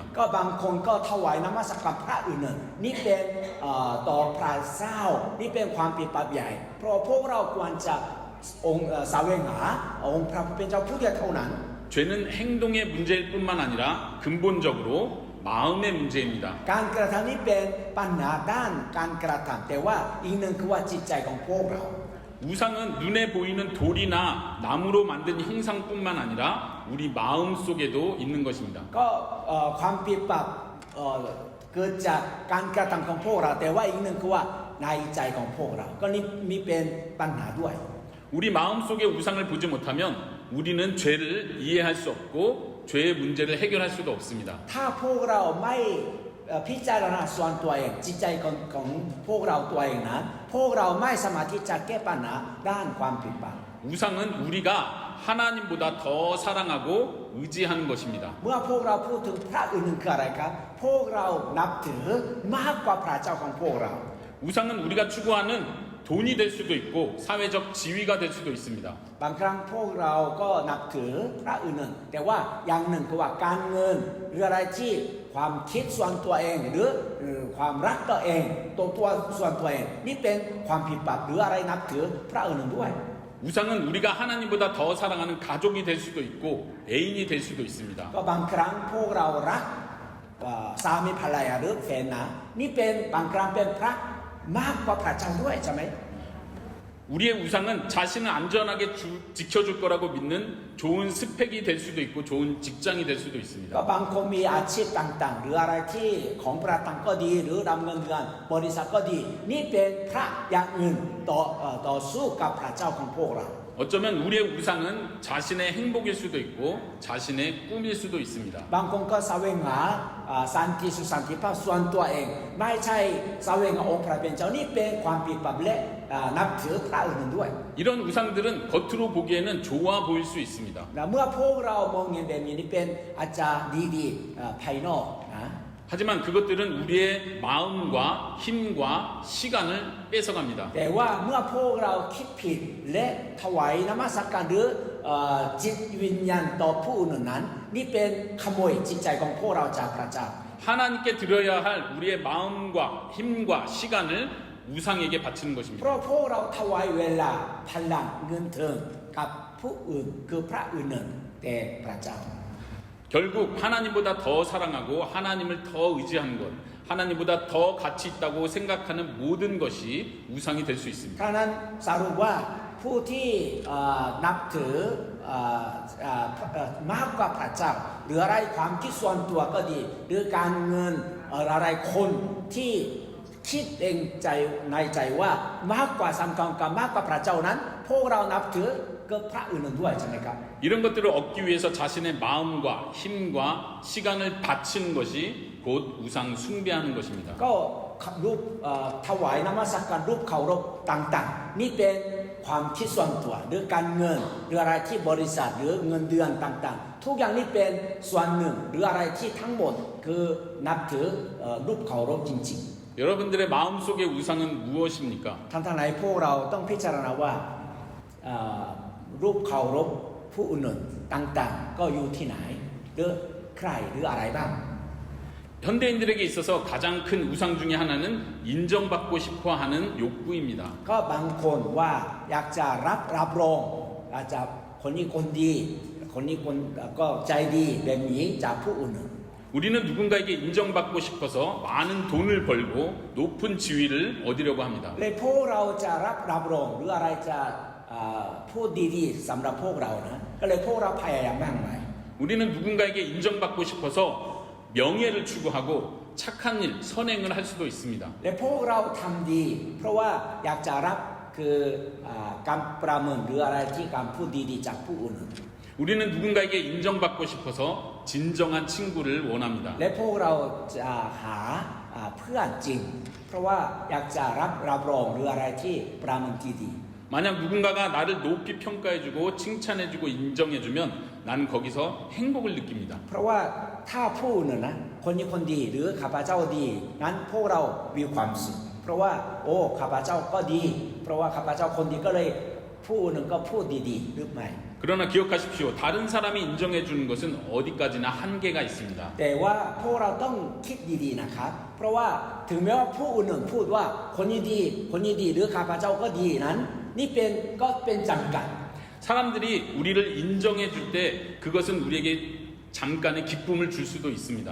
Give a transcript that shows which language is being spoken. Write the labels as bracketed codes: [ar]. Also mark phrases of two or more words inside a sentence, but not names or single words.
[th] ก็บางคนก็ถวายน้ำมัสการพระอื่นนี่เป็นต่อพระเจ้านี่เป็นความผิดบาปใหญ่เพราะพวกเราควรจะองค์แสวงหาองค์พระผู้เป็นเจ้าผู้เดียวเท่านั้น [ko] 죄는 행동의 문제일 뿐만 아니라 근본적으로 마음의 문제입니다. [th] การกระทำนี้เป็นปัญหาด้านการกระทำแต่ว่าอีกหนึ่งคือว่าจิตใจของพวกเรา [ko] 우상은 눈에 보이는 돌이나 나무로 만든 형상뿐만 아니라 우리 마음 속에도 있는 것입니다. [th] ก็ความผิดบาปเกิดจากการกระทำของพวกเราแต่ว่าอีกหนึ่งคือว่าในใจของพวกเราก็นี่มีเป็นปัญหาด้วย [ko] 우리 마음 속에 우상을 보지 못하면 우리는 죄를 이해할 수 없고 죄의 문제를 해결할 수도 없습니다. [th] ถ้าพวกเราไม่พิจารณาส่วนตัวเองจิตใจของพวกเราตัวเองนะพวกเราไม่สามารถที่จะแก้ปัญหาด้านความผิดบาป [ko] 우상은 우리가 하나님보다 더 사랑하고 의지하는 것입니다. [th] เมื่อพวกเราพูดถึงพระอื่นคืออะไรครับพวกเรานับถือมากกว่าพระเจ้าของพวกเรา [ko] 우상은 우리가 추구하는 돈이 될 수도 있고 사회적 지위가 될 수도 있습니다. [th] บางครั้งพวกเราก็นับถือพระอื่นแต่ว่าอย่างหนึ่งคือว่าการเงินหรืออะไรที่ความคิดส่วนตัวเองหรือความรักตัวเองตัวส่วนตัวเองนี่เป็นความผิดบาปหรืออะไรนับถือพระอื่นด้วย [ko] 우상은 우리가 하나님보다 더 사랑하는 가족이 될 수도 있고 애인이 될 수도 있습니다. [th] ก็บางครั้งพวกเรารักสามีภรรยาหรือแฟนนะนี่เป็นบางครั้งเป็นพระมากกว่าพระเจ้าด้วยใช่ไหม [ko] 우리의 우상은 자신을 안전하게 지켜줄 거라고 믿는 좋은 스펙이 될 수도 있고 좋은 직장이 될 수도 [th] ก็ [ko] 있습니다. [th] บางคนมีอาชีพต่างๆหรืออะไรที่ของประตังก็ดีหรือดำเนินงานบริษัทก็ดีนี่เป็นพระอย่างอื่นต่อสู้กับพระเจ้าของพวกเรา [ko] 어쩌면 우리의 우상은 자신의 행복일 수도 있고 자신의 꿈일 수도 있습니다. [th] บางคนก็แสวงหาสันติสุขสันติภาพส่วนตัวเองไม่ใช่แสวงหาองค์พระเป็นเจ้านี่เป็นความผิดบาปและนับถือพระอื่นด้วย [ko] 이런 우상들은 겉으로 보기에는 좋아 보일 수 있습니다. [th] และเมื่อพวกเรามองเห็นแบบนี้นี่เป็นอาจจะดีภายนอกนะ [ko] 하지만 그것들은 우리의 마음과 힘과 시간을 뺏어갑니다. [th] แต่ว่าเมื่อพวกเราคิดผิดและถวายนมัสการหรือจิตวิญญาณต่อผู้อื่นนั้นนี่เป็นขโมยจิตใจของพวกเราจากพระเจ้า [ko] 하나님께 드려야 할 우리의 마음과 힘과 시간을 우상에게 바치는 [th] เพ [ko] 것입니다. [th] ราะพวกเราถวายเวลาพลังเงินเถิงกับผู้อื่นคือพระอื่นหนึ่งแต่พระเจ้า [ko] 결국 하나님보다 더 사랑하고 하나님을 더 의지하는 것, 하나님보다 더 가치 있다고 생각하는 모든 것이 우상이 될 수 있습니다. [th] ท่านั้นสรุปว่าผู้ที่นับถือมากกว่าพระเจ้าหรืออะไรความคิดส่วนตัวก็ดีหรือการเงินอะไรคนที่คิดเองใจในใจว่ามากกว่าสำคัญกับมากกว่าพระเจ้านั้นพวกเรานับถือก็พระอื่นด้วยใช่ไหมครับ [ko] 이런 것들을 얻기 위해서 자신의 마음과 힘과 시간을 바치는 것이 곧 우상 숭배하는 것입니다. [th] ก็รูปถวายนมัสการรูปเคารพต่างๆนี่เป็นความคิดส่วนตัวหรือการเงินหรืออะไรที่บริษัทหรือเงินเดือนต่างๆทุกอย่างนี่เป็นส่วนหนึ่งหรืออะไรที่ทั้งหมดคือนับถือรูปเคารพจริง [ko] 여러분들의 마음속의 우상은 무엇입니까? [th] ๆทั้งๆไหนพวกเราต้องพิจารณาว่ารูปเคารพผู้อื่นต่างๆก็อยู่ที่ไหนหรือใครหรืออะไรบ้าง [ko] 현대인들에게 있어서 가장 큰 우상 중에 하나는 인정받고 싶어 하는 욕구입니다. [th] ก็บางคนว่าอยากจะรับรองอาจจะคนนี้คนดีคนนี้คนก็ใจดีแบบนี้จากผู้อื่น [ko] 우리는 누군가에게 인정받고 싶어서 많은 돈을 벌고 높은 지위를 얻으려고 합니다. [th] เลยพวกเราจะรับรองหรืออะไรจะพูดดีๆสำหรับพวกเรานะก็เลยพวกเราพยายามมากมาย [ko] 우리는 누군가에게 인정받고 싶어서 명예를 추구하고 착한 일, 선행을 할 수도 있습니다. [th] และพวกเราทำดีเพราะว่าอยากจะรับคือการประเมินหรืออะไรที่การพูดดีๆจากผู้อื่น [ko] 우리는 누군가에게 인정받고 싶어서 진정한 친구를 원합니다. [th] และพวกเราจะหาเพื่อนจริงเพราะว่าอยากจะรับรองหรืออะไรที่ประเมินดี [ko] 만약 누군가가 나를 높이 평가해주고 칭찬해주고 인정해주면 난 거기서 행복을 느낍니다. [th] เพราะว่าถ้าผู้อื่นนะคนนี้คนดีหรือข้าพเจ้าดีงั้นพวกเรามีความสุขเพราะว่าโอ้ข้าพเจ้าก็ดีเพราะว่าข้าพเจ้าคนดีก็เลยผู้อื่นก็พูดดีๆหรือไม่ [ko] 그러나 기억하십시오. 다른 사람이 인정해주는 것은 어디까지나 한계가 있습니다. [th] แต่ว่าพวกเราต้องคิดดีๆนะครับเพราะว่าถึงแม้ว่าผู้อื่นพูดว่าคนนี้ดีหรือข้าพเจ้าก็ดีนั้นนี่เป็นจำกัด [ko] 사람들이 우리를 인정해줄 때 그것은 우리에게 잠깐의 기쁨을 줄 수도 있습니다.